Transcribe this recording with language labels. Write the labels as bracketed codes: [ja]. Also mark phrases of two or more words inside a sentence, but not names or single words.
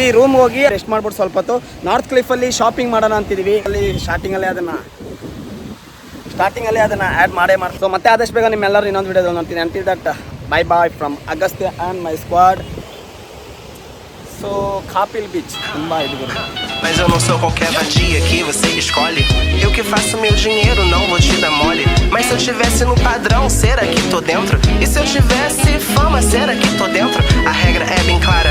[kn] ರೂಮ್ಗೆ ಹೋಗಿ ರೆಸ್ಟ್ ಮಾಡ್ಬಿಟ್ಟು ಸ್ವಲ್ಪ ಹೊತ್ತು ನಾರ್ತ್ ಕ್ಲಿಫ್ ಅಲ್ಲಿ ಶಾಪಿಂಗ್ ಮಾಡೋಣ ಅಂತಿದೀವಿ. ಅಲ್ಲಿ ಸ್ಟಾರ್ಟಿಂಗಲ್ಲೇ ಅದನ್ನ ಆ್ಯಡ್ ಮಾಡೇ ಮಾಡಿ. ಸೊ ಮತ್ತೆ ಆದಷ್ಟು ಬೇಗ ನಿಮ್ಮೆಲ್ಲರೂ ಇನ್ನೊಂದು ವಿಡಿಯೋದಲ್ಲಿ ನೋಡ್ತೀನಿ. [en] until that, bye bye from Agastya and my squad. [kn] ಸೊ ಕಾಪಿಲ್ ಬೀಚ್ ತುಂಬಾ ಇದು ಬರುತ್ತೆ. [pt] Mas eu não sou qualquer vadia que você escolhe. Eu que faço meu dinheiro, não vou te dar mole. Mas se eu tivesse no padrão, será que tô dentro? E se eu tivesse fama, será que tô dentro? A regra é bem clara.